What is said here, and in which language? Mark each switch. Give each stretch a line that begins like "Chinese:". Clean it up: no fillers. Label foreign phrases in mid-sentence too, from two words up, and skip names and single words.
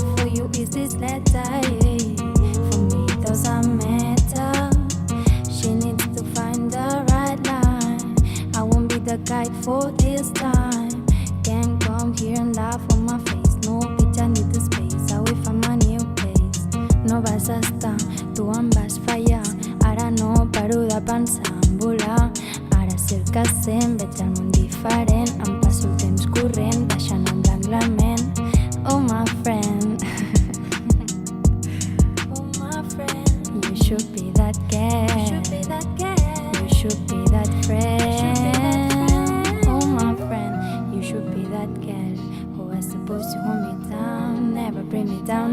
English: For you is this letter, yeah. For me, those are Metta. She needs to find the right line. I won't be the guide for this time. Can't come here and laugh on my face. No bitch, I need the space. Away from my new place.
Catalan: No vas a estar, tu em vas fallar. Ara no paro de pensar en volar. Ara sé el que sent, veig el món diferent. Em passo el temps corrent, deixant en blanc la ment.
English: Oh, my friend. Oh, my friend. You should be that girl. You should be that girl. You should be that friend. Oh, my friend. You should be that girl who was supposed to hold me down, never bring me down.